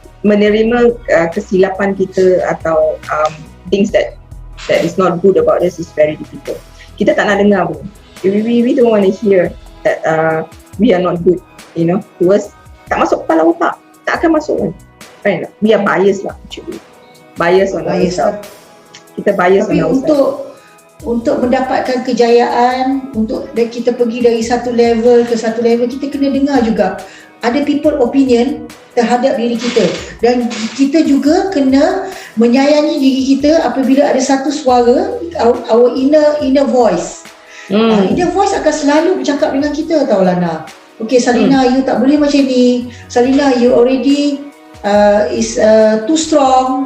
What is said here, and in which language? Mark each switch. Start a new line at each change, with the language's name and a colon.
Malay: Menerima kesilapan kita atau
English: things that is not good about us is very difficult.
Malay: Kita tak nak dengar pun.
English: We don't want to hear that we are not good, to us.
Malay: Tak masuk kepala otak, tak akan masuk kan.
English: Right? We are biased lah actually. Bias on ourselves. Kita bias on ourselves.
Malay: Tapi untuk mendapatkan kejayaan, untuk kita pergi dari satu level ke satu level, kita kena dengar juga ada
English: people opinion
Malay: terhadap diri kita, dan kita juga kena menyayangi diri kita apabila ada satu suara,
English: our inner voice.
Malay: Inner voice akan selalu bercakap dengan kita tau Lana. Okay Salina, you tak boleh macam ni.
English: Salina, you already is too strong.